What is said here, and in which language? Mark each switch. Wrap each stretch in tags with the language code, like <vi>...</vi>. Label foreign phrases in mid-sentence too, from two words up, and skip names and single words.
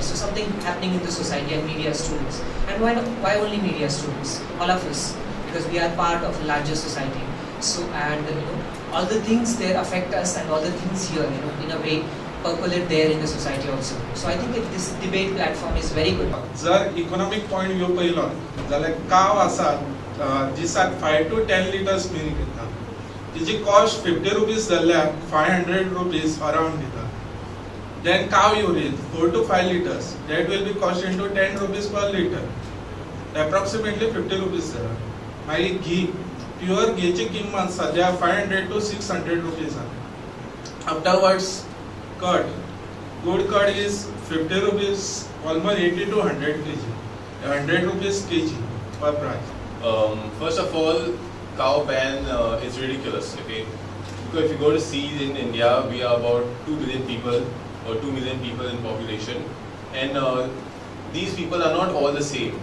<en>So something happening in the society and media students. And why only media students? All of us, because we are part of a larger society. So, and, all the things there affect us and all the things here, in a way, percolate there in the society also. So I think this debate platform is very good. जर economic point view</en> <kok>पयलो जाल्यार काव आसा दिसाक</kok> <en>5 to 10 liters milk</en> <kok>दिता तिची</kok> <en>cost 50 rupees जाल्यार 500 rupees around दिता then cow urine 4 to 5 liters that will be cost into 10 rupees per liter approximately 50 rupees</en> <kok>जाता मागीर घी प्युअर घीची किंमत सध्या</kok> <en>500 to 600 rupees afterwards curd. Good curd is 50 rupees, almost 80 to 100 kg. 100 rupees kg per price. First of all, cow ban is ridiculous. Okay, Because if you go to see in India, we are about 2 billion people or 2 million people in population, and these people are not all the same.</en>